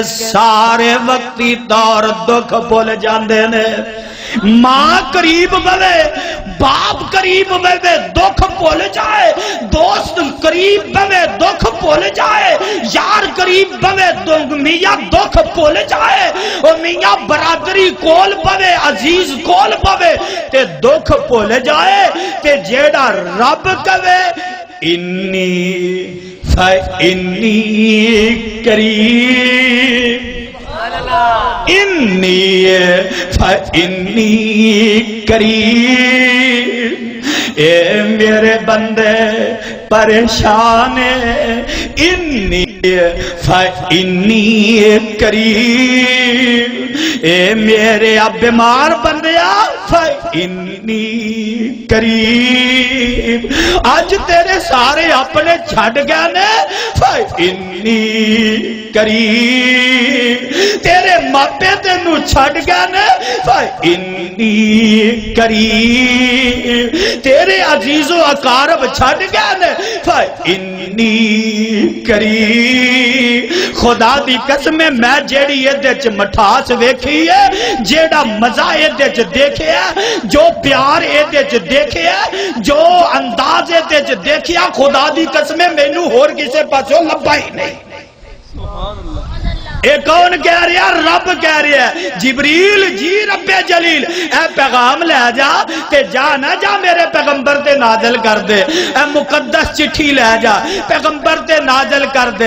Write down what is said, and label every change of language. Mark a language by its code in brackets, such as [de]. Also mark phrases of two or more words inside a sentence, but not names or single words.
[pa] سارے وقتی طور دکھ بھول جاندے نے ماں قریب بلے باپ قریب بلے دکھ بھول جائے دوست قریب بلے دکھ بھول جائے یار قریب بلے میاں دکھ بھول جائے اور میاں برادری کول بلے عزیز کول بلے تے دکھ بھول جائے تے جیڑا رب کہے [ar] انی فإنی قریب انی فإنی قریب [pa] اے میرے بندے پریشان [ar] انی فإنی قریب، [pa] اے میرے اب بیمار بندیا فإنی قریب، آج تیرے سارے اپنے چھڑ گئے نے [ar] فإنی قریب، [pa] تیرے ماپے تینو چھڑ گئے نے [ar] فإنی قریب، [pa] تیرے عزیز و اقارب چھڑ گئے نے [ar] فإنی قریب۔ [pa] خدا دی قسم میں جیڑی ایدے چ مٹھاس ویکھی ہے، جیڑا مزہ ایدے چ دیکھے ہے، جو پیار ایدے چ دیکھے ہے، جو انداز ایدے چ دیکھیا، خدا دی قسم مینوں ہور کسے پاسوں لبھا ہی نہیں۔ اے کون کہہ رہا ہے؟ رب کہہ رہا ہے جبریل جی رب جلیل اے پیغام لے جا تے جا نہ جا میرے پیغمبر تے نازل کر دے، اے مقدس چٹھی لے جا پیغمبر تے نازل کر دے۔